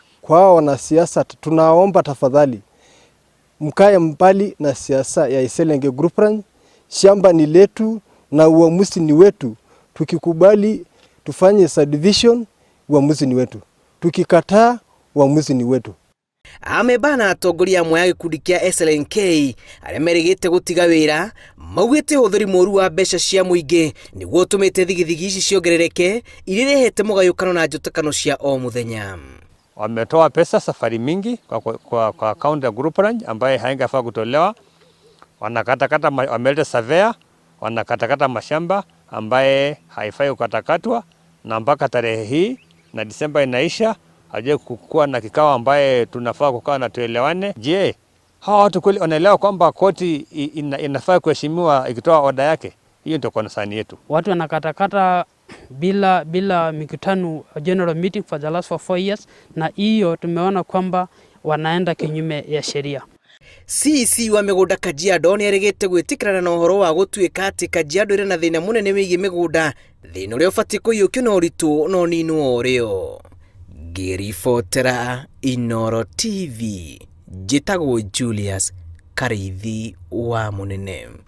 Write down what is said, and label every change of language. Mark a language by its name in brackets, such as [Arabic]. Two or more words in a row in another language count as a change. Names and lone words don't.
[Swahili] Kwa wanasiasa tunaomba tafadhali mkae mbali na siasa ya Selengei group ranch. Shamba ni letu na uamuzi ni wetu. Tukikubali tufanye subdivision, uamuzi ni wetu. Tukikataa, uamuzi ni wetu. [Kikuyu] Amebana atongoria amwe ya gĩkundi kĩa SLNK arĩa merĩgĩte gũtiga wĩra maugĩte ũhũthĩri mũru wa mbeca cia mũingĩ nĩguo ũtũmĩte thigithigi ici ciongerereke iria irehete mũgayũkano na njũtĩkano cia o mũthenya. [Swahili] Wametoa pesa safari mingi kwa account ya group ranch ambaye haingefaa kutolewa. Wanakatakata, wameleta surveyor, wanakatakata mashamba ambaye haifai kukatakatwa, na mpaka tarehe hii na Disemba inaisha haje kukua na kikao ambaye tunafaa kukaa na tuelewane. Je, hawa watu kweli wanaelewa kwamba koti inafaa kuheshimiwa ikitoa oda yake? Hiyo ndio concern yetu. Watu wanakatakata bila mikutano [English] general meeting for the last 4 years, [Swahili] na hiyo tumeona kwamba wanaenda kinyume ya sheria. [Kikuyu] CC wa mĩgũnda Kajiado nĩ erĩgĩte gwĩtĩkĩrana na ũhoro wa gũtuĩka atĩ Kajiado ĩrĩ na thĩna mũnene wĩgiĩ mĩgũnda, thĩna ũrĩa ũbatiĩ kũiyũkio na ũritũ no ninwo ũrĩo. Ngĩribotera Inooro TV, njĩtagwo Julius Karĩithi wa Mũnene.